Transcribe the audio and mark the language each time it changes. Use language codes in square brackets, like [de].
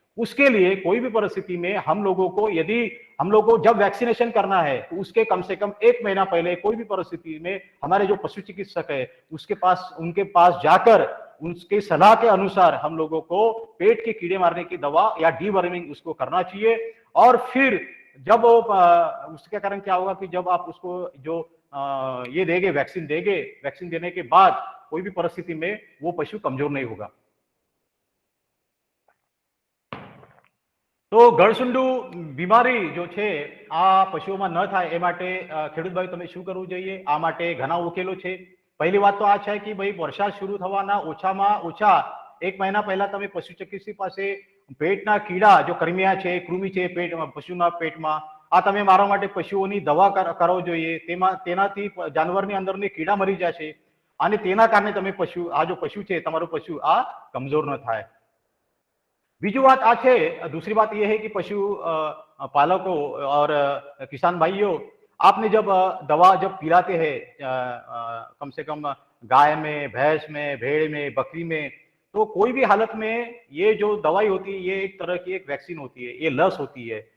[hi] उसके लिए कोई भी परिस्थिति में हम लोगों को, यदि हम लोग को जब वैक्सीनेशन करना है, तो उसके कम से कम 1 महीना पहले कोई भी परिस्थिति में हमारे जो पशु चिकित्सक है उनके पास जाकर उनके सलाह के अनुसार हम लोगों को पेट के कीड़े मारने की दवा या डीवर्मिंग उसको करना चाहिए। और फिर जब उसके कारण क्या होगा कि जब आप उसको जो ये देंगे, वैक्सीन देंगे, वैक्सीन देने के बाद कोई भी परिस्थिति में वो पशु कमजोर नहीं होगा। [gu] तो ગળસુંડુ બીમારી જો છે આ પશુઓમાં ન થાય એ માટે ખેડૂત ભાઈ તમે શું કરવું જોઈએ? આ માટે ઘણા ઉકેલો છે। પહેલી વાત તો આ છે કે ભાઈ વરસાદ શરૂ થવાના ઓછામાં ઓછા 1 મહિના પહેલા તમે પશુ ચિકિત્સક પાસે પેટના કીડા जो કર્મિયા છે, કૃમિ છે પેટમાં, પશુના પેટમાં, આ તમે મારવા માટે પશુઓની દવા કરવો જોઈએ। તેનાથી જાનવરની અંદરની કીડા મરી જશે અને તેના કારણે તમે આ જો પશુ છે તમારું પશુ આ કમજોર ન થાય। [hi] बीजू बात आज है, दूसरी बात यह है कि पशु पालकों और किसान भाइयों, आपने जब दवा जब पिलाते हैं कम से कम गाय में, भैंस में, भेड़ में, बकरी में, तो कोई भी हालत में ये जो दवाई होती है ये एक तरह की एक वैक्सीन होती है, ये लस होती है।